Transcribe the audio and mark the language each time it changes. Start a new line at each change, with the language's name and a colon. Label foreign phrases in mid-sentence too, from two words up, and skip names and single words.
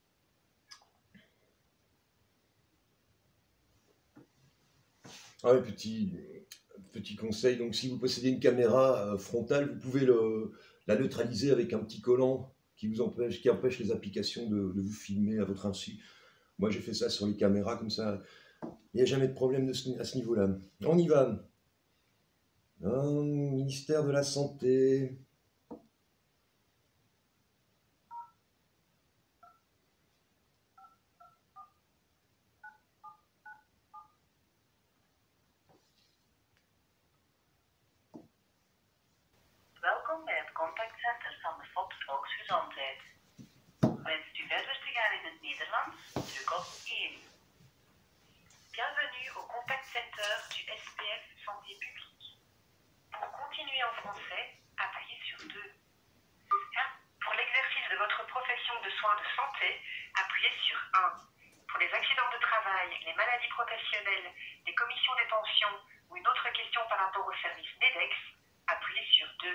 French: Ah oui, petit conseil, donc si vous possédez une caméra frontale, vous pouvez la neutraliser avec un petit collant qui empêche les applications de vous filmer à votre insu. Moi j'ai fait ça sur les caméras, comme ça Il n'y a jamais de problème à ce niveau-là. On y va. Ministère de la Santé.
Dutch: Welkom bij het contactcenter van de FOP Volksgezondheid. Wenst u verder te gaan in het Nederlands? Druk op 1.
French: Bienvenue au
English: contact center
French: du SPF Santé Publique. Pour continuer en français, appuyez sur 2. Pour l'exercice de votre profession de soins de santé, appuyez sur 1. Pour les accidents de travail, les maladies professionnelles, les commissions des pensions ou une autre question par rapport au service NEDEX, appuyez sur 2.